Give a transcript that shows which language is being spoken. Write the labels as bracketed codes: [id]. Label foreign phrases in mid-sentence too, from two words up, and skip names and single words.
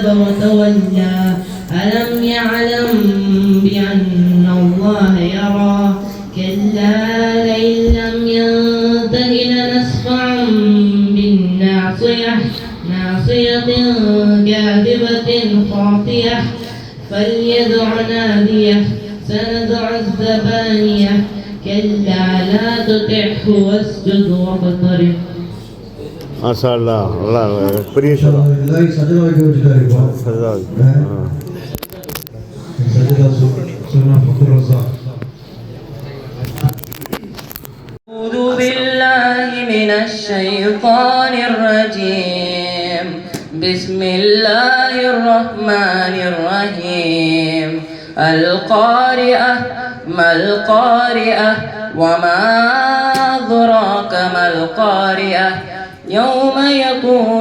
[ar] وتولى ألم يعلم بأن الله يرى كلا لئن لم ينته لنسفعا بالناصية ناصية كاذبة خاطية فليدع ناديه سندع الزبانية كلا لا تطعه واسجد واقترب. ما شاء الله. [ta] நல்லா பெரிய சொல்ல எல்லாரும் சஜதா வைக்க வச்சுட்டாரு இப்போ. சஜதா சொன்னா ஃபக்ர் ரஸா. [ar] أعوذ بالله من الشيطان الرجيم. بسم الله الرحمن الرحيم. القارئة ما القارئة وما أدراك ما القارئة يوم يكون